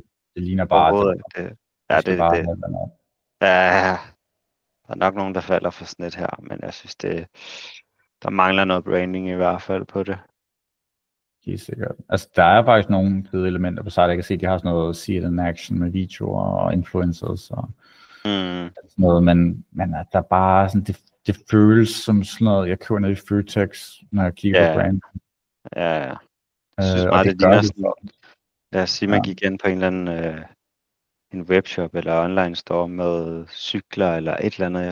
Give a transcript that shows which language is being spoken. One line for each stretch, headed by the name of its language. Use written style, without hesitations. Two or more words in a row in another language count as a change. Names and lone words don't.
Danish: Det ligner bare det. Ja, det. Ja, der er nok nogen, der falder for sådan et her, men jeg synes, der mangler noget branding i hvert fald på det. Helt sikkert. Altså, der er faktisk nogle fede elementer på site. Jeg kan se, at de har sådan noget
English: see it in action
Danish: med videoer og influencers og sådan noget, men der er bare sådan, det føles som sådan noget, jeg køber ned i Føtex, når jeg kigger på brand. Ja. Jeg synes meget, det ligner sådan, lad os sige, man gik ind på en eller anden en webshop eller
English: online store
Danish: med cykler eller et eller andet.